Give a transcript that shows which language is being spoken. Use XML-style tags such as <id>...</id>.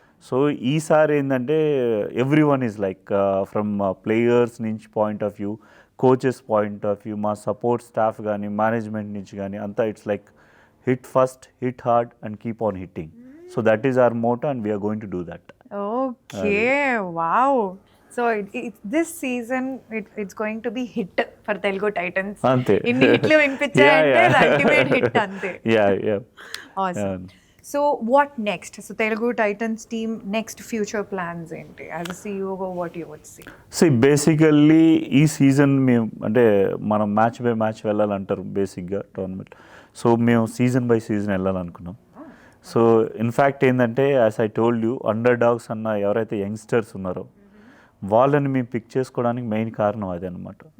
<en>so ఈసారి ఏంటంటే everyone is like from players నుంచి point of view, coaches point of view, మా support staff</en> <te>కానీ management నుంచి కానీ అంతా</te> <en>It's like hit first, hit hard and keep on hitting. So that is our motto and we are going to do that. Okay, wow. So this season it's going to be hit for Telugu Titans.</en> <te>Ante. Inni hitlu vinpichayante ultimate hit ante.</te> <en>Yeah. Awesome. So what next? So Telugu Titans team next future plans enti? As a CEO, what you would say? See, basically</en> <te>ఈ season మేము అంటే మనం match by match వెళ్ళాలంటారు బేసిక్గా tournament. So మేము season by season వెళ్ళాలనుకున్నాం. So in fact ఏంటంటే</te> <en>as I told you,</en> <te>under dogs అన్న ఎవరైతే youngsters ఉన్నారో వాళ్ళని మేము పిక్ చేసుకోవడానికి మెయిన్ కారణం అదే అనమాట.</te>